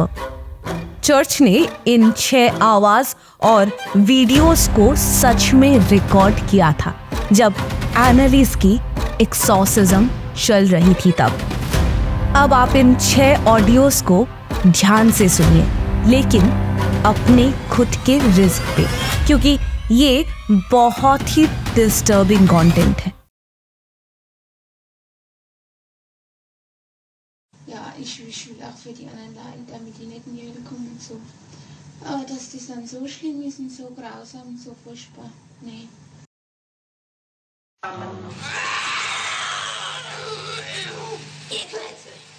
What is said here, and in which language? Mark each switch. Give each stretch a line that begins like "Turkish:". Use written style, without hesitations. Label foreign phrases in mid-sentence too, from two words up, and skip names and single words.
Hindi: चर्च ने इन 6 आवाज और वीडियोस को सच में रिकॉर्ड किया था जब एनालिस की एक्सॉर्सिज्म चल रही थी तब। अब आप इन 6 ऑडियोस को ध्यान से सुनिए, लेकिन अपने खुद के रिस्क पे, क्योंकि ये बहुत ही
English: disturbing content
Hindi: है।
German: Ja, ich will auch für die anderen leiden, damit die nicht in die Hölle kommen und so. Aber dass das dann so schlimm ist und so grausam und so furchtbar, nee. Gekletze!